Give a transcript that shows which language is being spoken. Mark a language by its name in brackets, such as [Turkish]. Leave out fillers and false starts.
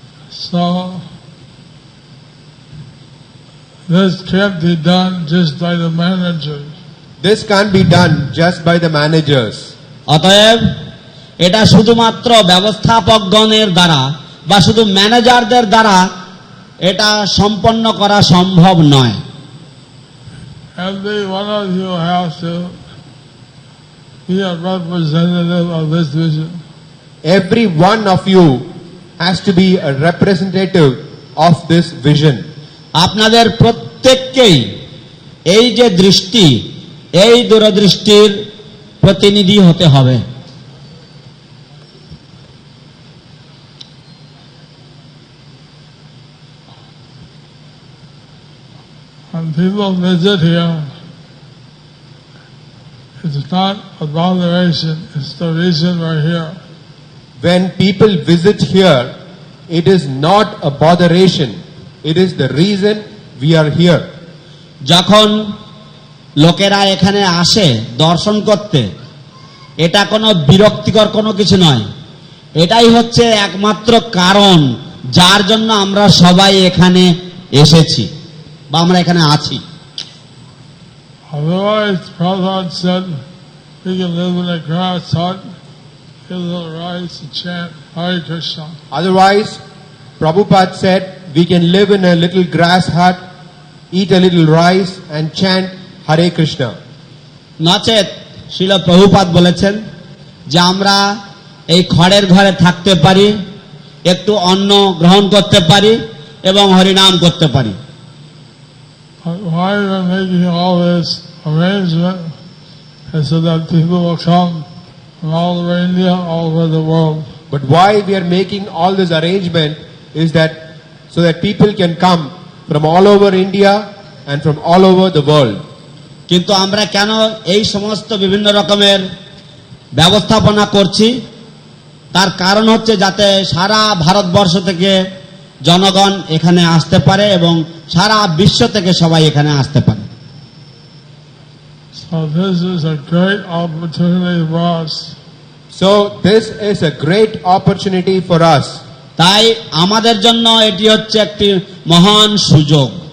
[English] So this can't be done just by the managers. This can't be done just by the managers. [Bangla] অতএব এটা শুধুমাত্র ব্যবস্থাপকগণের দ্বারা বা শুধু ম্যানেজারদের দ্বারা এটা সম্পন্ন করা সম্ভব নয়। [English] Every one of you has to be a representative of this vision. Every one of you has to be a representative of this vision. [Bangla] আপনাদের প্রত্যেককেই এই যে দৃষ্টি, এই দূরদৃষ্টির প্রতিনিধি হতে হবে। [English] When people visit here, it's not a botheration, it's the reason we're here. When people visit here, it is not a botheration, it is the reason we are here. [Bangla] যখন লোকেরা এখানে আসে দর্শন করতে, এটা কোনো বিরক্তিকর কোনো কিছু নয়, এটাই হচ্ছে একমাত্র কারণ যার জন্য আমরা সবাই এখানে এসেছি বা আমরা এখানে আছি। [English] Otherwise, Prabhupada said, we can live in a grass hut, get a little rice and chant Hare Krishna. Otherwise, Prabhupada said, we can live in a little grass hut, eat a little rice and chant Hare Krishna. [Bangla] নচেত শ্রীল প্রভুপাদ বলেছেন যে আমরা এই খড়ের ঘরে থাকতে পারি, একটু অন্ন গ্রহণ করতে পারি এবং হরিনাম করতে পারি। [English] But why we're making all this arrangement is so that people will come from all over India, all over the world. But why we are making all this arrangement is that so that people can come from all over India and from all over the world. [Bangla] কিন্তু আমরা কেন এই সমস্ত বিভিন্ন রকমের ব্যবস্থাপনা করছি? তার কারণ হচ্ছে যাতে সারা ভারতবর্ষ থেকে জনগণ এখানে আসতে পারে এবং সারা বিশ্ব থেকে সবাই এখানে আসতে পারে। [English] So this is a great opportunity for us. So this is a great opportunity for us. [Bangla] তাই আমাদের জন্য এটি হচ্ছে একটি মহান সুযোগ।